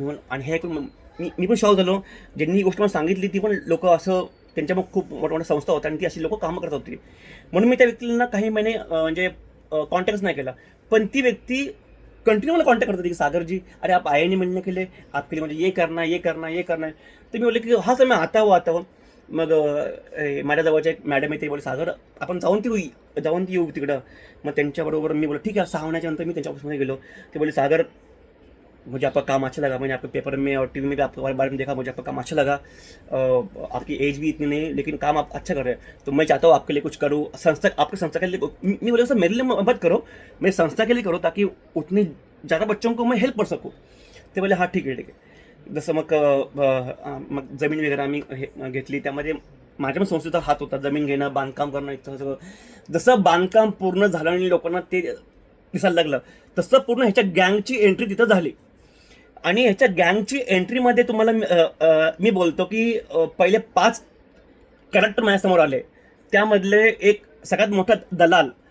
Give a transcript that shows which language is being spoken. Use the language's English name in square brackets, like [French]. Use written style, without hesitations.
[Marathi] आणि हे ऐकून मी पण शॉक झालो. ज्यांनी ही गोष्ट मला सांगितली ती पण लोक असं त्यांच्या मग खूप मोठ्या मोठ्या संस्था होत्या आणि ती अशी लोक कामं करत होती. म्हणून मी त्या व्यक्तीला काही महिने म्हणजे कॉन्टॅक्टच नाही केला. पण ती व्यक्ती कंटिन्यू मला कॉन्टॅक्ट करत होती की [Hindi] सागरजी अरे आप आए नहीं मिलने के लिए, आपके लिए मुझे ये करना है. [Marathi] तर मी बोलले की [Hindi] हां सर मैं आता हूँ. [Marathi] मग माझ्या जवळच्या एक मॅडम आहे, ते बोलले सागर आपण जाऊन येऊ तिकडं. मग त्यांच्याबरोबर मी बोललो ठीक आहे. 6 महिन्याच्या मी त्यांच्या ऑफिसमध्ये गेलो. ते बोलले [Hindi] सागर मुझे आपका काम अच्छा लगा, मैंने आपके पेपर में और टीवी में भी आपके बारे में देखा, मुझे आपका काम अच्छा लगा. आपकी एज भी इतनी नहीं लेकिन काम आप अच्छा कर रहे हैं, तो मैं चाहता हूँ आपके लिए कुछ करूँ. आपकी संस्था के लिए मैं बोला सर मेरे लिए मत करो, मेरी संस्था के लिए करो ताकि उतनी ज़्यादा बच्चों को मैं हेल्प कर सकूँ. [Marathi] ते बोले हां ठीक आहे. जसं मग जमीन वगैरे आम्ही घेतली. त्यामध्ये माझ्या पण संस्थेचा हात होता, जमीन घेणं, बांधकाम करणं इतकं सगळं. जसं बांधकाम पूर्ण झालं आणि लोकांना ते दिसायला लागलं तसं पूर्ण ह्याच्या गँगची एंट्री तिथं झाली. आणि ह्याच्या गँगची एंट्रीमध्ये तुम्हाला मी बोलतो की पहिले 5 कॅरेक्टर माझ्यासमोर आले. त्यामधले एक सगळ्यात मोठा दलाल